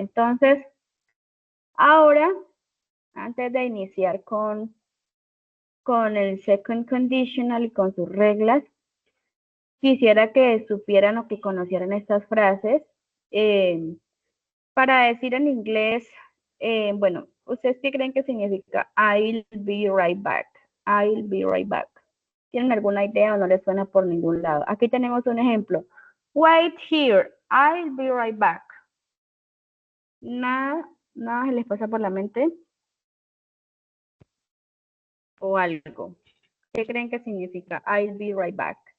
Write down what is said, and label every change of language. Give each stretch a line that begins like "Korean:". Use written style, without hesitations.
Spanish: Entonces, ahora, antes de iniciar con el second conditional y con sus reglas, quisiera que supieran o que conocieran estas frases. Para decir en inglés, bueno, ¿ustedes qué creen que significa
English: I'll be right back? I'll be right back.
Spanish: ¿Tienen alguna idea o no les suena por ningún lado? Aquí tenemos un ejemplo.
English: Wait here, I'll be right back.
Spanish: Nada se les pasa por la mente o algo. ¿Qué creen que significa
English: I'll be right back?